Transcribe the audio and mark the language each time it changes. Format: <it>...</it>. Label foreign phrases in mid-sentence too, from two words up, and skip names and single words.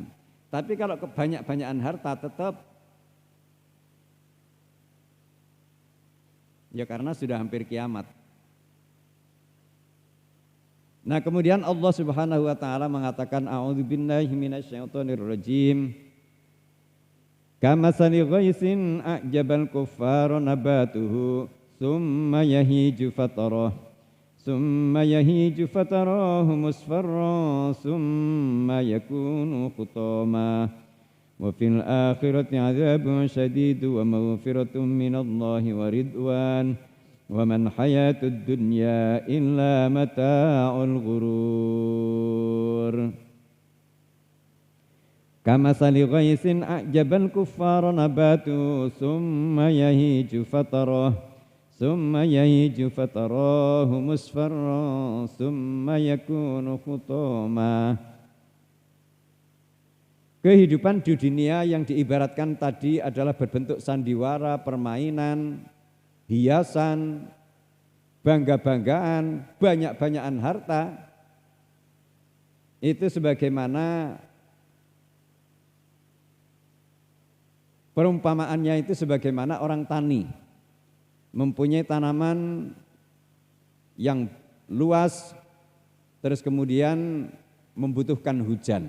<id>Tapi kalau kebanyak-banyakan harta tetap ya karena sudah hampir kiamat. Nah, kemudian Allah</id> <ar>سبحانه وتعالى</ar> <id>mengatakan</id> <ar>أعوذ بالله من الشيطان الرجيم. كمثل غيث أعجب الكفار نباته ثم يهيج فتراه ثم يهيج فتراه مصفرا ثم يكون حطاما وفي الآخرة عذاب شديد ومغفرة من الله ورضوان وما الحياة الدنيا إلا متاع الغرور. كمثل غيث أعجب الكفار نباته ثم يهيج فتراه ثم يهيج فتراه مصفرا ثم يكون حطاما.</ar> <id>Kehidupan di dunia yang diibaratkan tadi adalah berbentuk sandiwara, permainan, hiasan, bangga-banggaan, banyak-banyakan harta. Itu sebagaimana perumpamaannya itu sebagaimana orang tani mempunyai tanaman yang luas, terus kemudian membutuhkan hujan.</id>